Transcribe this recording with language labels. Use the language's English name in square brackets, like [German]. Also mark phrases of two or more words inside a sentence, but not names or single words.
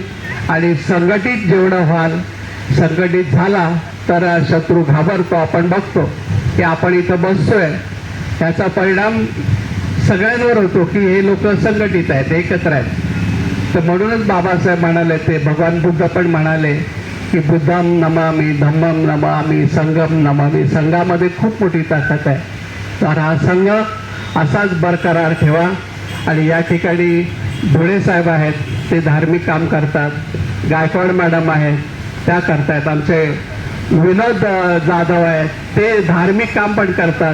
[Marathi] आणि संघटित जेवढं व्हाल, संघटित झाला तर शत्रू घाबरतो. आपण बघतो की आपण इथं बसतोय, त्याचा परिणाम सगळ्यांवर होतो की हे लोक संघटित आहेत, एकत्र आहेत. तर म्हणूनच बाबासाहेब म्हणाले, ते भगवान बुद्ध पण म्हणाले की [Pali] बुद्धम नमामि, धम्मम नमामि, संघम नमामि. [Marathi] संघामध्ये खूप मोठी ताकद आहे. तर हा संघ असाच बरकरार ठेवा. आणि या ठिकाणी धुळे साहेब आहेत, ते धार्मिक काम करतात. गायकवाड मॅडम आहेत, त्या करतायत. आमचे विनोद जाधव आहेत, ते धार्मिक काम पण करतात.